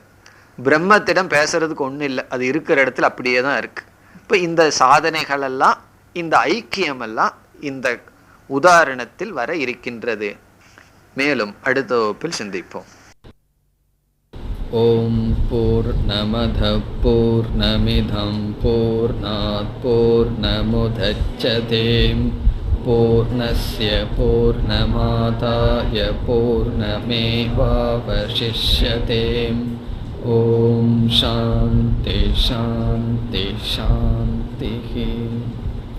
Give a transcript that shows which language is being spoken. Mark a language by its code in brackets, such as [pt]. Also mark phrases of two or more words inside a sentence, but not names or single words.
[ta] பிரம்மத்திடம் பேசுறதுக்கு ஒன்றும் இல்லை, அது இருக்கிற இடத்துல அப்படியே தான் இருக்கு. இப்போ இந்த சாதனைகள் எல்லாம், இந்த ஐக்கியம் எல்லாம் இந்த உதாரணத்தில் வர இருக்கின்றது. மேலும் அடுத்த வகுப்பில் சிந்திப்போம். [sa] ओम् पूर्णमदः पूर्णमिदं पूर्णात् पूर्णमुदच्यते पूर्णस्य पूर्णमादाय पूर्णमेवावशिष्यते. ओम् शान्तिः शान्तिः शान्तिः.